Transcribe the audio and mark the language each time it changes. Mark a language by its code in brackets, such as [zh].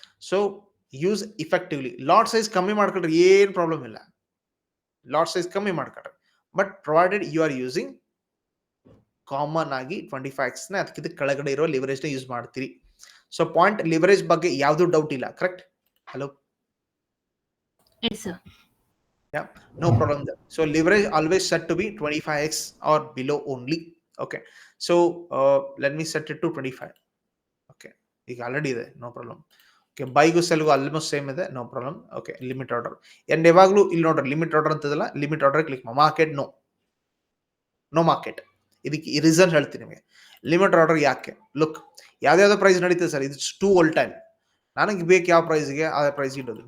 [kn] So use effectively. Lot size ಕಮ್ಮಿ ಮಾಡ್ಕೊಂಡ್ರೆ ಏನು ಪ್ರಾಬ್ಲಮ್ ಇಲ್ಲ, ಲಾಟ್ ಸೈಜ್ ಕಮ್ಮಿ ಮಾಡ್ಕೊಂಡ್ರೆ, [en] but provided you are using [kn] common ಆಗಿ 25x ಅದಕ್ಕಿಂತ ಕೆಳಗಡೆ ಇರೋ ಲಿವರೇಜ್ನ ಯೂಸ್ ಮಾಡ್ತೀರಿ. ಸೊ ಪಾಯಿಂಟ್ ಲಿವರೇಜ್ ಬಗ್ಗೆ ಯಾವ್ದು ಡೌಟ್ ಇಲ್ಲ, correct? Hello, [en] Yes, sir. Yeah, no problem there. So leverage always set to be 25x or below only. Okay, so let me set it to 25. [kn] Okay, ಈಗ already ಇದೆ, no problem. Okay, ಬೈಗೂ ಸೆಲ್ಗೂ almost same ಇದೆ, no problem. Okay, limit order end ಯಾವಾಗಲೂ ಇಲ್ಲಿ ನೋಡ್ರಿ, limit order ಅಂತದಲ್ಲ, limit order click market no market. ಇದಕ್ಕೆ reason ಹೇಳ್ತೀನಿ ನಿಮಗೆ. Limit order ಯಾಕೆ? ಲುಕ್, ಯಾವ್ದಾವ್ದೋ ಪ್ರೈಸ್ ನಡೀತದೆ ಸರ್, [en] ಇದು too volatile, [kn] ನನಗೆ ಬೇಕು ಯಾವ ಪ್ರೈಸ್ಗೆ ಆ ಪ್ರೈಸ್ ಇಡೋದು.